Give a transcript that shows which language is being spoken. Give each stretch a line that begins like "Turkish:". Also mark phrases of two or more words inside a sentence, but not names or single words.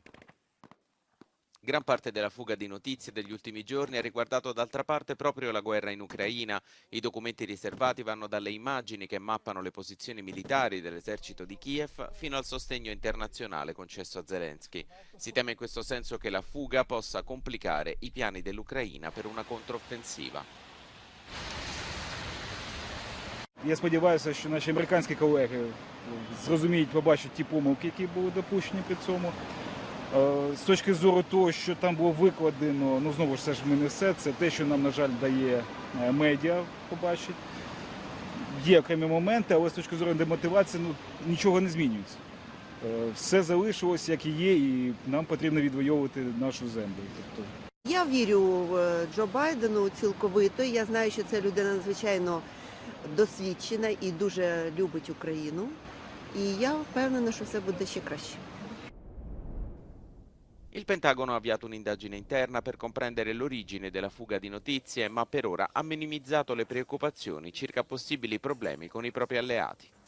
Italian: Gran parte della fuga di notizie degli ultimi giorni ha riguardato d'altra parte proprio la guerra in Ucraina. I documenti riservati vanno dalle immagini che mappano le posizioni militari dell'esercito di Kiev fino al sostegno internazionale concesso a Zelensky. Si teme in questo senso che la fuga possa complicare i piani dell'Ucraina per una controffensiva.
Ukrainian: Я сподіваюся, що наші американські колеги зрозуміють, побачать ті помилки, які були допущені при цьому. З точки зору того, що там було викладено, знову ж це ж не все, це те, що нам, на жаль, дає медіа побачити. Є окремі моменти, але з точки зору демотивації нічого не змінюється. Все залишилось, як і є, і нам потрібно відвоювати нашу землю. Я вірю в Джо Байдену цілковито. Я знаю, що це людина надзвичайно досвідчена і дуже любить Україну. І я впевнена, що все буде ще краще.
Italian: Il Pentagono ha avviato un'indagine interna per comprendere l'origine della fuga di notizie, ma per ora ha minimizzato le preoccupazioni circa possibili problemi con i propri alleati.